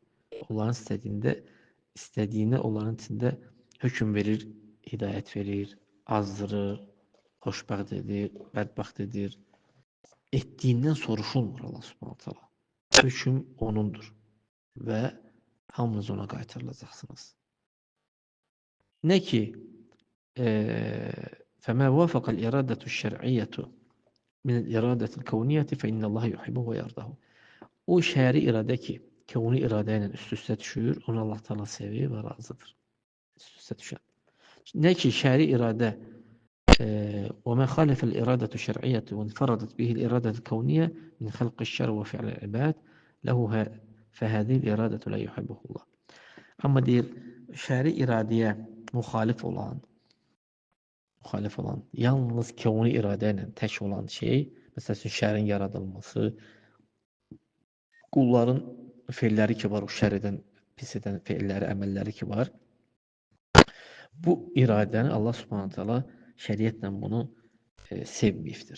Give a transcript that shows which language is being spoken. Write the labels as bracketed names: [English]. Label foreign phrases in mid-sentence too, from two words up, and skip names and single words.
[Azerbaijani] Onların istədiyinə onların içində hökm verir, hidayət verir, azdırır, xoşbəxt edir, bədbəxt edir. Etdiyindən soruşulmur Allah [Arabic] سبحانه تعالى. [Azerbaijani] Hökm onundur və hamınız ona qaytarılacaqsınız. Nə ki, [Arabic] فَمَا وَافَقَ الْإِرَادَةُ الشَّرْعِيَّةُ مِنَ الْإِرَادَةِ الْكَوْنِيَّةِ فَإِنَّ اللّٰهَ يُحِبُّهُ وَيَرْضَهُ. [Azerbaijani] O şəri iradə ki, kəvni iradə ilə üst-üstə düşür, onu Allah Teala sevir və razıdır. Üst-üstə düşən. Nə ki, şəri iradə [Arabic] وَمَا خَالَفَ الْإِرَادَةُ الشَّرْعِيَّةُ وَانْفَرَدَتْ بِهِ الْإِرَادَةُ الْكَوْنِيَّةُ مِنْ خَلْقِ الشَّرْعِ وَفِعْلِ الْعِبَادِ لَهُ فَهَذِهِ الْإِرَادَةُ لَا يُحِبُّهُ اللّٰهُ. [Azerbaijani] Amma deyir, şəri iradəyə müxalif olan, yalnız kəvni iradə ilə tək olan şey, məsələn, şərin yaradılması, qulların feilləri ki var, o şəridən pis edən feilləri, əməlləri ki var, bu iradəni Allah [Arabic] سبحانه تعالى [Azerbaijani] şəriətlə bunu sevməyibdir.